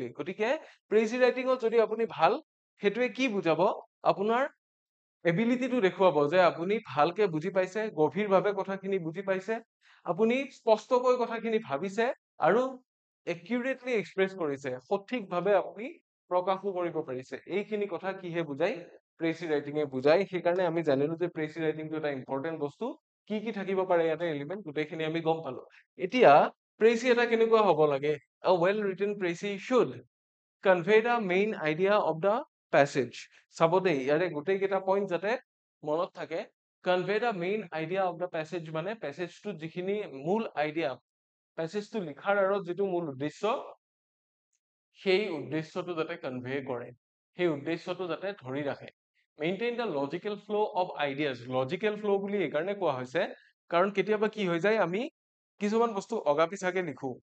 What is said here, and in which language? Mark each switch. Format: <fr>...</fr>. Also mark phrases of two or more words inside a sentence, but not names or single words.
<as>গতিকে</as> <en>précis writingত</en> <as>যদি আপুনি ভাল, সেইটোৱে কি বুজাব, আপোনাৰ এবিলিটিটো দেখুৱাব যে আপুনি ভালকে বুজি পাইছে, গভীৰভাৱে কথাখিনি বুজি পাইছে, আপুনি স্পষ্টকৈ কথাখিনি ভাবিছে আৰু</as> <en>accurately express</en> <as>কৰিছে, সঠিকভাৱে আপুনি প্ৰকাশো কৰিব পাৰিছে। এইখিনি কথা কিহে বুজাই?</as> <en>précis writingে</en> <as>বুজাই। সেইকাৰণে আমি জানিলো যে</as> <en>précis writingটো</en> <as>এটা ইম্পৰ্টেণ্ট বস্তু। কি থাকিব পাৰে ইয়াতে এলিমেন্ট গোটেইখিনি আমি গম পালো এতিয়া প্ৰেইচি এটা কেনেকুৱা হ'ব লাগে</as> <en>a well written précis should convey the main idea of the passage</en> <as>চাব দেই ইয়াৰে গোটেই কেইটা পইণ্ট যাতে মনত থাকে</as> <en>convey the main idea of the passage</en> <as>মানে প্যাসেজটো যিখিনি মূল আইডিয়া প্যাসেজটো লিখাৰ আঁৰত যিটো মূল উদ্দেশ্য সেই উদ্দেশ্যটো যাতে কনভে কৰে সেই উদ্দেশ্যটো যাতে ধৰি ৰাখে</as> <en>maintain the logical flow of ideas logical flow</en> <as>বুলি এইকাৰণে কোৱা হৈছে কাৰণ কেতিয়াবা কি হৈ যায় আমি কিছুমান বস্তু অগাপিছাকে লিখো</as>